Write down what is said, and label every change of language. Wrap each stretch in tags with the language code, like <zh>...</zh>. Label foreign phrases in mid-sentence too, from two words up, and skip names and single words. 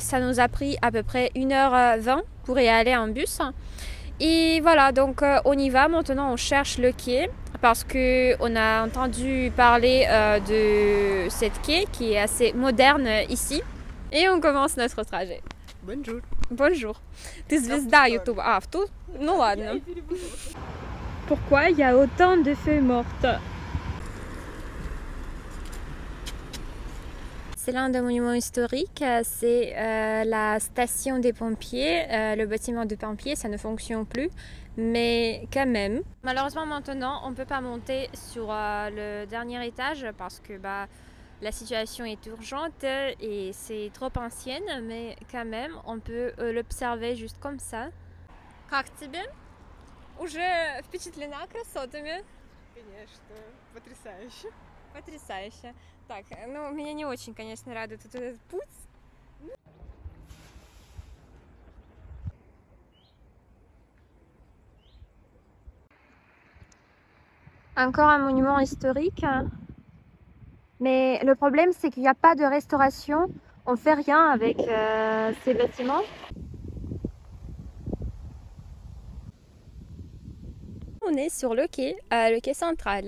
<fr>Ça nous a pris à peu près 1h20 pour y aller en bus. Et voilà, donc on y va. Maintenant, on cherche le quai parce qu'on a entendu parler de cette quai qui est assez moderne ici. Et on commence notre trajet. Bonjour. Bonjour.</fr> <ru>Ты звезда YouTube.</ru> <fr>Ah, tout?</fr> <ru>Ну ладно.</ru> <fr>Pourquoi il y a autant de feuilles mortes? C'est l'un des monuments historiques, c'est la station des pompiers. Le bâtiment de pompiers, ça ne fonctionne plus, mais quand même. Malheureusement maintenant, on ne peut pas monter sur le dernier étage parce que la situation est urgente et c'est trop ancienne, mais quand même, on peut l'observer juste comme ça.</fr> <ru>Как тебе? Уже впечатлена красотами? Конечно, потрясающе. Потрясающе. Так, ну, меня не очень, конечно, радует этот путь.</ru> <fr>Encore un monument historique. Mais le problème, c'est qu'il n'y a pas de restauration. On ne fait rien avec ces bâtiments. On est sur le quai central.</fr>